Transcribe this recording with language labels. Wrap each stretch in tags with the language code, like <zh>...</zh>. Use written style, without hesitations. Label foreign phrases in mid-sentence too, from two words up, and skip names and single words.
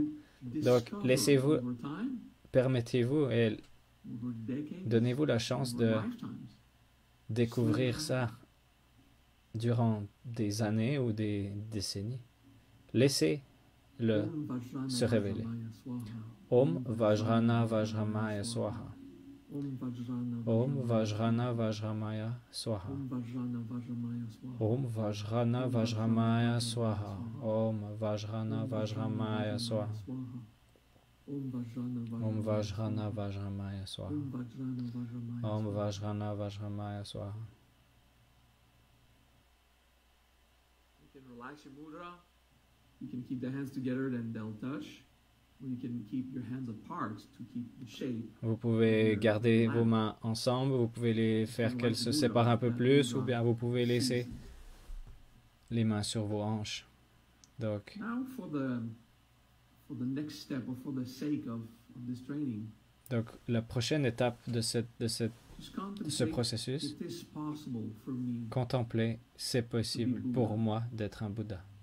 <fr>Donc, permettez-vous et donnez-vous la chance de découvrir ça durant des années ou des décennies. Laissez-le se révéler.</fr> <sa>ॐ वज्रन वज्रमय स्वाहा. ॐ वज्रन वज्रमय स्वाहा. ॐ वज्रन वज्रमय स्वाहा. ॐ वज्रन वज्रमय स्वाहा। ॐ वज्रन वज्रमय स्वाहा. ॐ वज्रन वज्रमय स्वाहा.</sa> <en>You can relax your mudra. You can keep the hands together and they'll touch.</en> <fr>Vous pouvez garder vos mains ensemble, vous pouvez les faire qu'elles se séparent un peu plus, ou bien vous pouvez laisser les mains sur vos hanches. Donc, la prochaine étape de ce processus, contempler, c'est possible pour moi d'être un Bouddha.</fr>